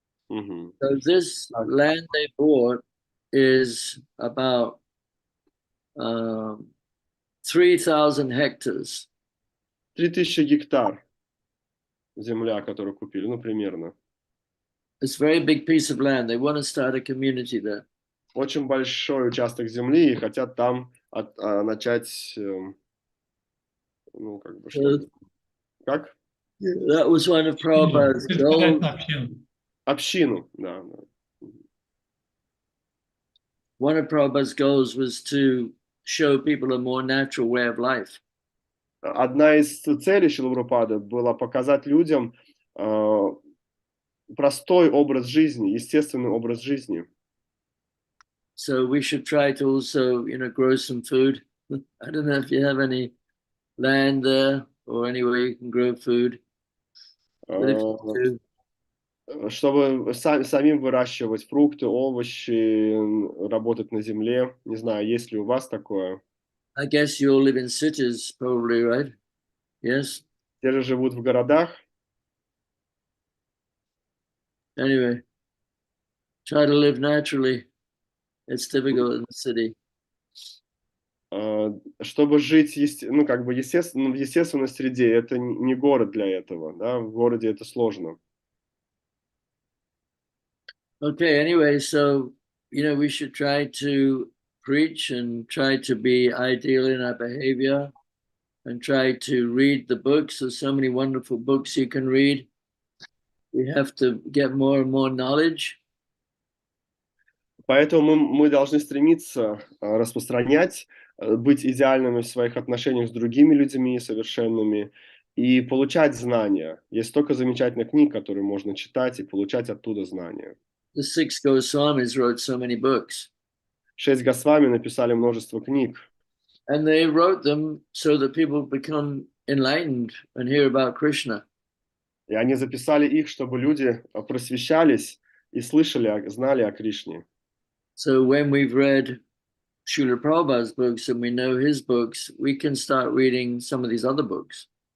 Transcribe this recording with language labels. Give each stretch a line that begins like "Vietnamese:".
English: Mm-hmm. So this land they bought is about 3,000 hectares.
Russian: 3000 гектар земля, которую купили, ну, примерно.
English: It's a very big piece of land. They want to start a community there.
Russian: Очень большой участок земли, и хотят там начать, ну, как бы, что... Как?
English: That was one of Prabhupada's goals.
Russian: Общину, да.
English: One of Prabhupada's goals was to show people a more natural way of life.
Russian: Одна из целей Шрилы Прабхупады была показать людям простой образ жизни, естественный образ жизни.
English: So we should try to also, grow some food. I don't know if you have any land there or anywhere you can grow food. But if you do,
Russian: чтобы самим выращивать фрукты, овощи, работать на земле. Не знаю, есть ли у вас такое?
English: I guess you all live in cities, probably, right? Yes.
Russian: Те же живут в городах.
English: Anyway, try to live naturally. It's difficult in the city.
Russian: Чтобы жить ну, как бы в естественной среде, это не город для этого. Да? В городе это сложно.
English: Okay, anyway, so, we should try to preach and try to be ideal in our behavior and try to read the books. There's so many wonderful books you can read. We have to get more and more knowledge.
Russian: Поэтому мы должны стремиться распространять, быть идеальными в своих отношениях с другими людьми, совершенными, и получать знания. Есть столько замечательных книг, которые можно читать и получать оттуда знания.
English: The 6 Goswamis wrote so many books.
Russian: 6 Госвами написали множество книг.
English: And they wrote them so that people become enlightened and hear about Krishna.
Russian: И они записали их, чтобы люди просвещались и знали о Кришне.
English: So when we've read Srila Prabhupada's books and we know his books, we can start reading some of these other books.